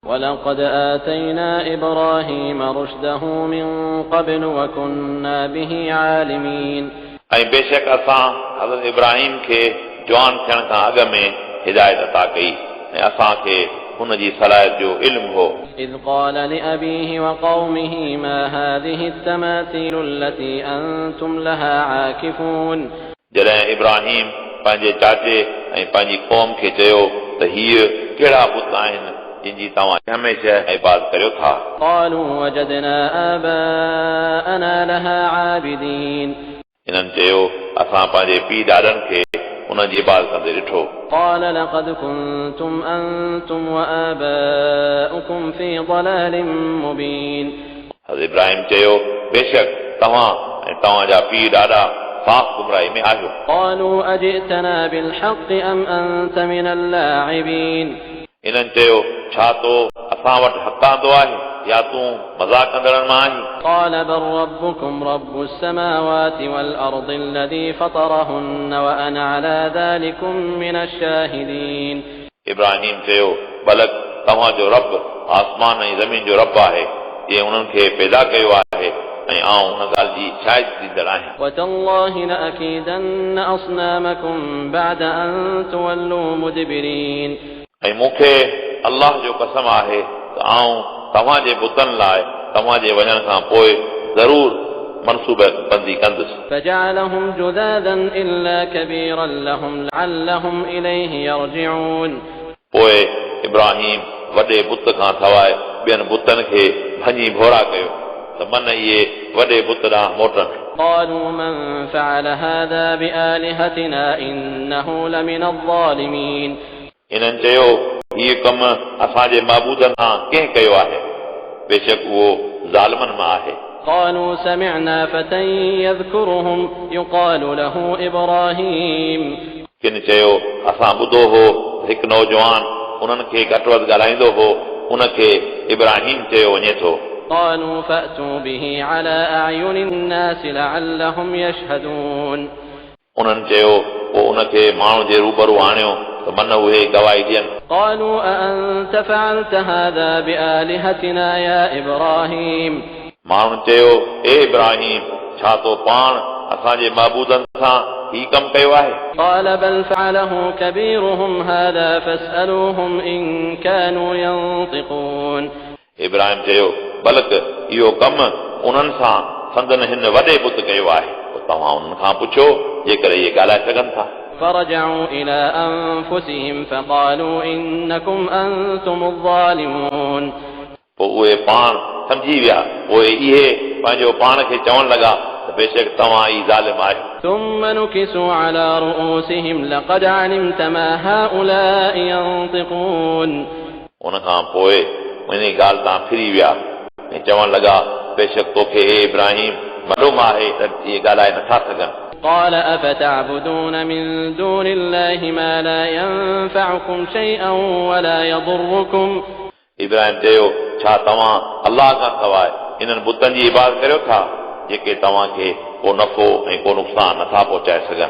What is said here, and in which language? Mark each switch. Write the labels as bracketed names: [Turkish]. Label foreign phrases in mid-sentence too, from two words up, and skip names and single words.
[Arabic] وَلَقَدْ آتَيْنَا إِبْرَاهِيمَ رُشْدَهُ مِنْ قَبْلُ وَكُنَّا بِهِ عَالِمِينَ [Sindhi] ऐं बेशक असां हज़रत इब्राहिम खे जवान थियण खां अॻु में हिदायत अता कई ऐं असांखे हुन जी सलाहियत जो इल्मु हो [Arabic] إِذْ قَالَ لِأَبِيهِ وَقَوْمِهِ مَا هَذِهِ التَّمَاثِيلُ الَّتِي أَنْتُمْ لَهَا عَاكِفُونَ [Sindhi] जॾहिं इब्राहिम पंहिंजे चाचे ऐं पंहिंजी क़ौम खे चयो त हीअ कहिड़ा बुत आहिनि जिन जी तव्हां हमेशह इबादत करियो था [Arabic] قَالُوا وَجَدْنَا آبَاءَنَا لَهَا عَابِدِينَ [Sindhi] इन्हनि चयो असां पंहिंजे पीउ ॾाॾनि खे उन जी इबादत कंदे ॾिठो [Arabic] قَالَ لَقَدْ كُنْتُمْ أَنْتُمْ وَآبَاؤُكُمْ فِي ضَلَالٍ مُبِينٍ [Sindhi] हज़रत इब्राहिम चयो बेशक तव्हां ऐं तव्हांजा पीउ ॾाॾा साफ़ गुमराही में आहियो [Arabic] قَالُوا أَجِئْتَنَا بِالْحَقِّ أَمْ أَنْتَ مِنَ اللاعبين [Sindhi] इन्हनि चयो छा तो असां वटि हक़ आंदो आहे या तूं मज़ाक कंदड़नि मां आहीं [Arabic] قال بل ربكم رب السماوات والأرض الذي فطرهن وأنا على ذلكم من الشاهدين [Sindhi] इब्राहिम चयो बलक तव्हांजो रब आसमान ऐं ज़मीन जो रब आहे जंहिं उन्हनि खे पैदा कयो आहे ऐं आउं उन ॻाल्हि जी शाहिद ॾींदड़ आहियां [Arabic] وتالله لأكيدن أصنامكم بعد أن تولوا مدبرين [Sindhi] ऐं मूंखे अल्लाह जो कसम आहे त आउं तव्हांजे बुतनि लाइ तव्हांजे वञण खां पोइ ज़रूर मनसूबे बंदी कंदुसि [Arabic] فجعلهم جذاذا إلا كبيرا لهم لعلهم إليه يرجعون [Sindhi] पोइ इब्राहिम वॾे बुत खां सवाइ ॿियनि बुतनि खे भञी भोरा कयो त मन इहे वॾे बुत ॾांहुं मोटनि [Arabic] قالوا من فعل هذا بآلهتنا إنه لمن الظالمين [Sindhi] इन्हनि चयो हीउ कमु असांजे महबूदनि सां कंहिं कयो आहे बेशक उहो ज़ालिमनि मां आहे [Arabic] قالوا سمعنا فتى يذكرهم يقال له إبراهيم [Sindhi] किन चयो असां ॿुधो हो हिकु नौजवान उन्हनि खे घटि वधि ॻाल्हाईंदो हो उनखे इब्राहिम चयो वञे थो [Arabic] قالوا فأتوا به على أعين الناس لعلهم يشهدون [Sindhi] उन्हनि चयो पोइ उनखे माण्हू जे रूबरू आणियो त मन उहे गवाही ॾियनि [Arabic] قالوا أأنت فعلت هذا بآلهتنا يا إبراهيم [Sindhi] माण्हुनि चयो ए इब्राहिम छा तो पाण असांजे महबूदनि सां ही कमु कयो आहे [Arabic] قال بل فعله كبيرهم هذا فاسألوهم إن كانوا ينطقون [Sindhi] इब्राहिम चयो बलक इहो कमु उन्हनि सां संदन हिन वॾे पुत कयो आहे पोइ तव्हां उन्हनि खां पुछो जेकर इहे ॻाल्हाए सघनि था [Arabic] فرجعوا إلى أنفسهم فقالوا إنكم أنتم الظالمون [Sindhi] पोइ उहे पाण सम्झी विया पोइ इहे पंहिंजो पाण खे चवण लॻा त बेशक तव्हां ई ज़ालिम आहियो [Arabic] ثم نكسوا على رؤوسهم لقد علمت ما هؤلاء ينطقون [Sindhi] उन खां पोइ इन ॻाल्हि तां फिरी विया ऐं चवण लॻा बेशक तोखे हे इब्राहिम मालूम आहे त इहे ॻाल्हाए नथा सघनि [Arabic] قال أفتعبدون من دون الله ما لا ينفعكم شيئا ولا يضركم [Sindhi] इब्राहिम चयो छा तव्हां अल्लाह खां सवाइ इन्हनि बुतनि जी इबादत करियो था जेके तव्हांखे को नफ़ो ऐं को नुक़सान नथा पहुचाए सघनि